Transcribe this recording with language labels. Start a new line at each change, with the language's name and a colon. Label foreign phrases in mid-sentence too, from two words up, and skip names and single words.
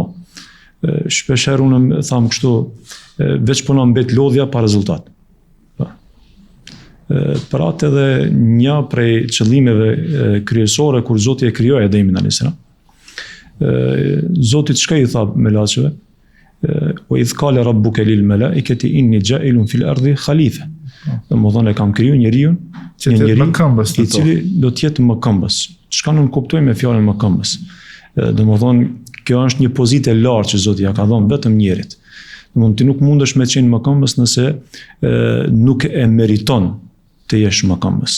Albanian: Shpesh herë unë tham kështu, veç po na mbet lodhja pa rezultat. Për atë edhe një prej qëllimeve kryesore kur Zoti e krijoi Ademin
Arabic: عليه السلام,
Albanian: Zoti çka i tha melaçeve?
Arabic: وإذ قال ربك للملائكة إني جاعل في الأرض خليفة.
Albanian: Domethënë e kam kriju njeriu që të jetë më këmbës, i cili do të jetë më këmbës. Çka nuk kuptoj me fjalën më këmbës? Domethënë kjo është një pozitë e lartë që Zoti ja ka dhënë vetëm njerit. Domethënë ti nuk mundesh me qenë më këmbës nëse nuk e meriton të jesh më këmbës.